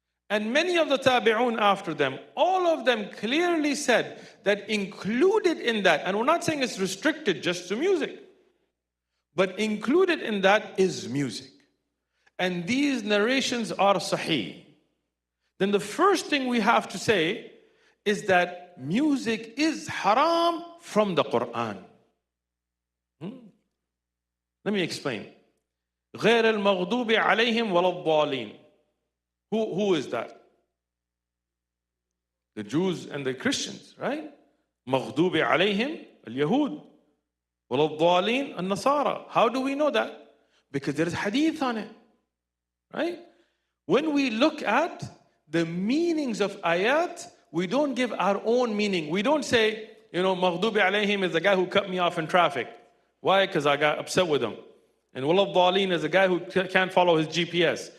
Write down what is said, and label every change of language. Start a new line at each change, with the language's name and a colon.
English: And many of the tabi'un after them, all of them clearly said that included in that, and we're not saying it's restricted just to music, but included in that is music. And these narrations are sahih. Then the first thing we have to say is that music is haram from the Quran. Let me explain.
Arabic: غير المغضوب عليهم ولا الضالين.
English: Who is that? The Jews and the Christians, right?
Arabic: مغضوب عليهم اليهود ولا الضالين النصارى.
English: How do we know that? Because there is hadith on it, right? When we look at the meanings of ayat, we don't give our own meaning. We don't say,
Arabic: مغضوب عليهم
English: is the guy who cut me off in traffic. Why? Because I got upset with him. And
Arabic: ولا الضالين
English: is the guy who can't follow his GPS.